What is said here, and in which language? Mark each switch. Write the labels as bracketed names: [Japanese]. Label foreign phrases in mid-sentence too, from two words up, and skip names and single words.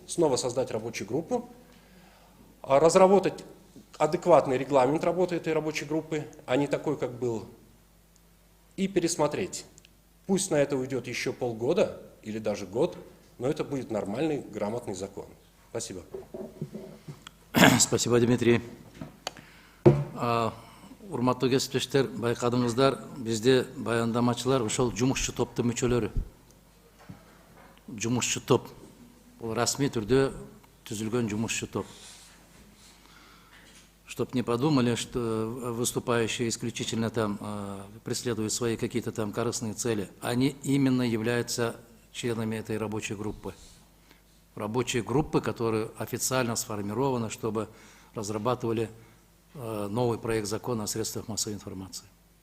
[Russian] Снова создать рабочую группу, разработать адекватный регламент работы этой рабочей группы, а не такой, как был, и пересмотреть. Пусть на это уйдет еще полгода или даже год, но это будет нормальный, грамотный закон. Спасибо. Спасибо, Дмитрий. [Kyrgyz] Урматтуу кесиптештер, байкадыңыздар, бизде баяндамачылар ошол жумушчу топтун мүчөлөрү. Жумушчу топ. Бул расмий түрдө түзүлгөн жумушчу топ. [Russian] Чтоб не подумали, что выступающие исключительно там преследуют свои какие-то там корыстные цели. Они именно являются членами этой рабочей группы. Рабочей группы, которая официально сформирована, чтобы разрабатывали новый проект закона о средствах массовой информации.